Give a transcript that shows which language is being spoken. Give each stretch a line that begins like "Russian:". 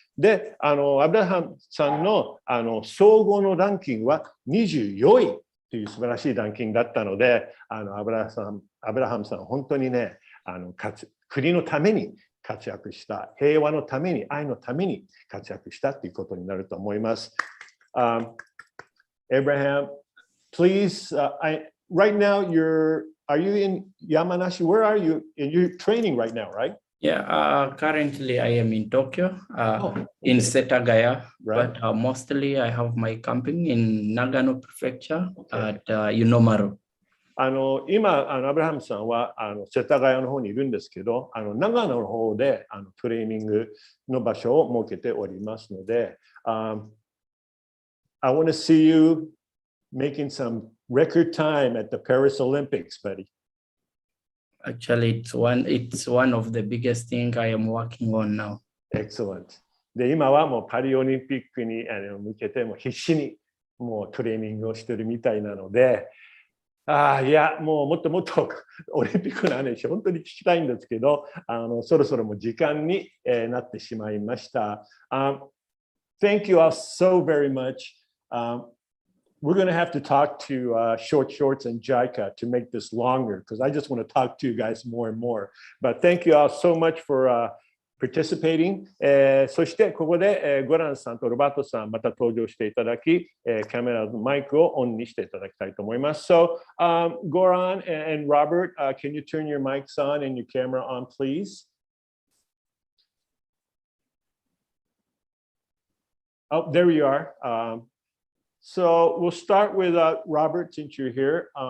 Japanese: で、アブラハムさんの総合のランキングは24位という素晴らしいランキングだったので、アブラハムさんは本当にね、国のために活躍した、平和のために、愛のために活躍したということになると思います。
English: Abraham, please, right now are you in Yamanashi? Where are you? And you're training right now, right? Yeah, currently I am in Tokyo, in Setagaya, right. But mostly I have my camping in Nagano Prefecture at Yunomaru.
Japanese: 今アブラハムさんは世田谷の方にいるんですけど、長野の方でトレーニングの場所を設けておりますので、
English: I want to see you making some record time at the Paris Olympics, buddy. Actually, it's one of the biggest things I am working on now. Excellent.
Japanese: で、今はもうパリオリンピックに向けてもう必死にもうトレーニングをしているみたいなので、いや、もっともっとオリンピックの話、本当に聞きたいんですけど、そろそろもう時間になってしまいました。
English: Thank you all so very much. We're going to have to talk to Short Shorts and JICA to make this longer, because I just want to talk to you guys more and more. But thank you all so much for participating.
Japanese: そしてここでゴランさんとロバートさんまた登場していただき、カメラのマイクをオンにしていただきたいと思います。
English: So, Goran and Robert, can you turn your mics on and your camera on, please? Oh, there you are. So we'll start with Robert, since you're here.